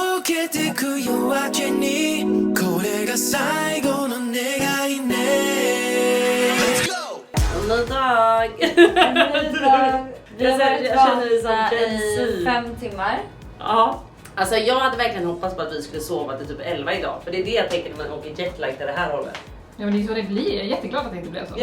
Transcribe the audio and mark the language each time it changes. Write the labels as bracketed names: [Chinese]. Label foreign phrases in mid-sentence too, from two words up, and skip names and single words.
[Japanese] けてく夜明けにこれが最後の願いね [English] Let's go! [Swedish] Ny dag! Vi har varit vakna i 5 timmar. Ja. Alltså jag hade verkligen hoppats på att vi skulle sova till typ 11 idag. För det är det jag tänker när man åker jetlag till det här hållet. Ja men det är så det blir, jag är jätteglad att det inte blev så.